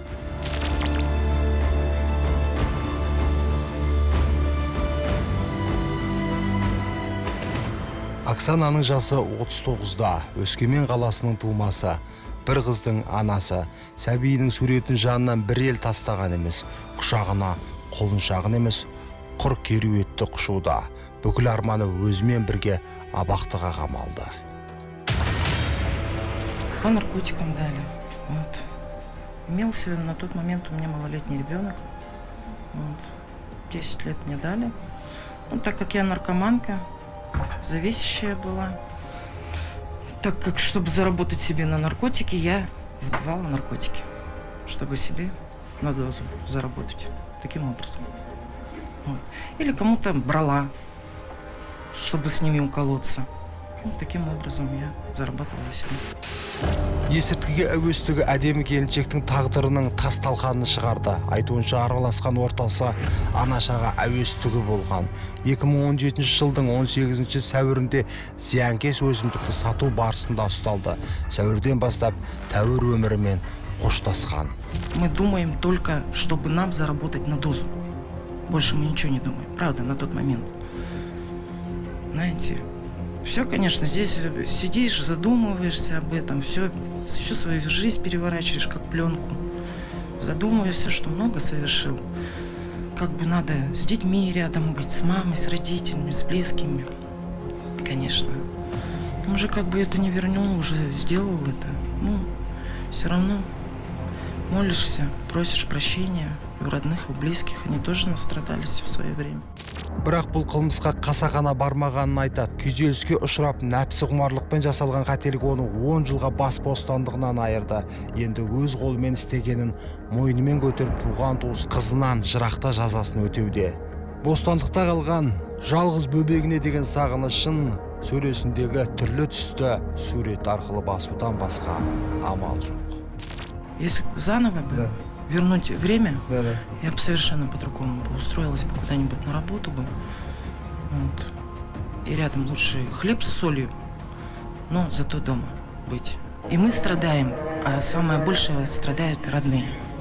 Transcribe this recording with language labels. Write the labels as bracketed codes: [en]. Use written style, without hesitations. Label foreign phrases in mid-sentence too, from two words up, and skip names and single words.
[kk] Оксананың жасы 39-да, Өскемен қаласының тумасы, бір қыздың анасы. Сәбиінің суретін жанынан бір ел тастаған емес, құшағына қолыншағын емес, құр керуетті құшуда. Бүкіл арманы өзімен бірге абақтыға қамалды. [ru] По наркотикам дали. Вот. Имелся на тот момент у меня малолетний ребенок. Вот. 10 лет мне дали. Ну, так как я наркоманка, зависящая была. Так как, чтобы заработать себе на наркотики, я сбывала наркотики, чтобы себе на дозу заработать таким образом. Вот. Или кому-то брала, чтобы с ними уколоться. Вот таким образом я зарабатывала себе. [kk] Есірткіге әуестігі әдемі келіншектің тағдырының тас талқанын шығарды. Айтуынша араласқан ортасы анашаға әуестігі болған. 2017 жылдың 18 сәуірінде зиянкес өсімдікті сату барысында ұсталды. Сәуірден бастап тәуір өмірімен қоштасқан. [ru] Мы думаем только, чтобы нам заработать на дозу. Больше мы ничего не думаем. Правда, на тот момент. Знаете, все, конечно, здесь сидишь, задумываешься об этом, всю свою жизнь переворачиваешь как пленку. Задумываешься, что много совершил. Как бы надо с детьми рядом быть, с мамой, с родителями, с близкими. Конечно. Но уже как бы это не вернул, уже сделал это. Ну, все равно молишься, просишь прощения у родных, у близких. Они тоже настрадались в свое время. [kk] Бірақ бұл қылмысқа қасақана бармағанын айтады. Күйзеліске ұшырап, нәпсі құмарлықпен жасалған қателік оны 10 жылға бас бостандығынан айырды. Енді өз қолымен істегенін мойнымен көтеріп туған туыс қызынан жырақта жазасын өтеуде. Бостандықта қалған жалғыз бөбегіне деген сағынышын сөресіндегі түрлі түсті сурет арқылы басудан басқа амал жоқ. [ru] Если заново бы вернуть время, я бы совершенно по-другому бы устроилась бы куда-нибудь на работу бы. Вот. И рядом лучше хлеб с солью, но зато дома быть. И мы страдаем, а самое большее страдают родные.